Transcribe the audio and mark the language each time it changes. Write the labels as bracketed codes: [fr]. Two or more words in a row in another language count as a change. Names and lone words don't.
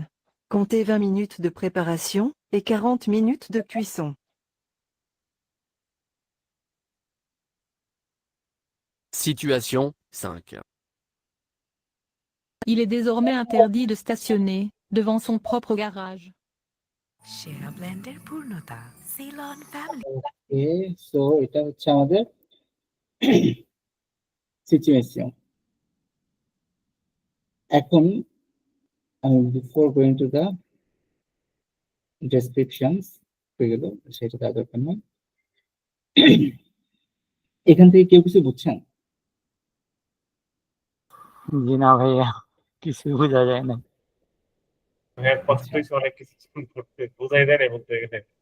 [fr] Comptez 20 minutes de préparation et 40 minutes de cuisson. Situation 5. Il est désormais interdit de stationner devant son propre garage. [en] Okay, so [bn] এটা হচ্ছে আমাদের সিচুয়েশন। এখন [en] before going to the descriptions [bn] হয়ে গেল, সেটা দেওয়ার দরকার নেই। এখান থেকে কেউ কিছু বুঝছেন? জি না ভাইয়া, কিছু বোঝা যায় না। হ্যাঁ, কষ্ট হয়েছে অনেক কিছু করতে, বোঝাই দেয় না বলতে গেলে।